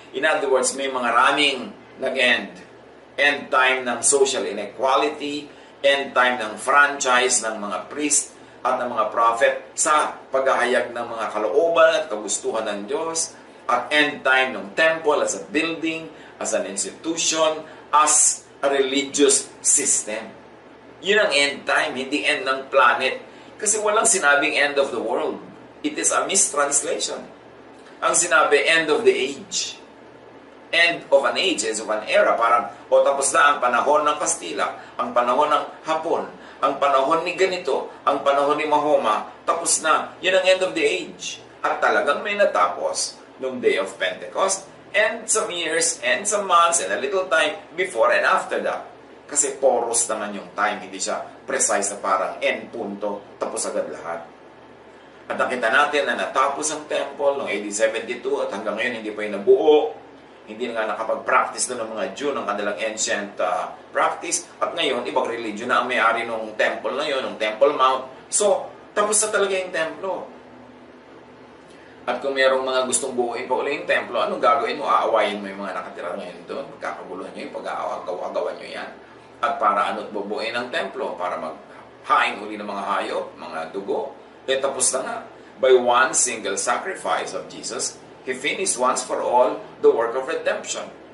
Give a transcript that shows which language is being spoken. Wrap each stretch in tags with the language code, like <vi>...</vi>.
<en>In other words,</en> <tl>may mga raming nag-end.</tl> <en>End time ng social inequality, end time ng franchise ng mga priest,</en> <tl>at ng mga prophet sa paghahayag ng mga kalooban at kagustuhan ng Diyos, at end time ng temple as a building, as an institution, as a religious system. Yun ang end time, hindi end ng planet. Kasi walang sinabing end of the world.</tl> <en>It is a mistranslation.</en> <tl>Ang sinabi,</tl> <en>end of the age. End of an age, end of an era.</en> <tl>Parang, tapos na ang panahon ng Kastila, ang panahon ng Hapon, ang panahon ni ganito, ang panahon ni Mahoma, tapos na. Yun ang end of the age. At talagang may natapos nung</tl> <en>day of Pentecost, and some years, and some months, and a little time before and after that.</en> <tl>Kasi porous naman yung time, hindi siya precise na parang end punto, tapos agad lahat. At nakita natin na natapos ang temple noong AD 72 at hanggang ngayon hindi pa yung nabuo. Hindi na nga nakapag-practice doon ng mga Jew ng kanilang ancient practice. At ngayon, ibang religion na ang may-ari ng temple na yun, ng Temple Mount. So, tapos na talaga yung templo. At kung mayroong mga gustong buuin pa uli yung templo, anong gagawin mo? Aawayin mo yung mga nakatira ngayon doon. Magkakaguluhan nyo yung pag-aagawan nyo yan. At para ano't bubuuin ang templo? Para maghain uli ng mga hayop, mga dugo. Tapos na nga.</tl> <en>By one single sacrifice of Jesus, He finished once for all the work of redemption.</en>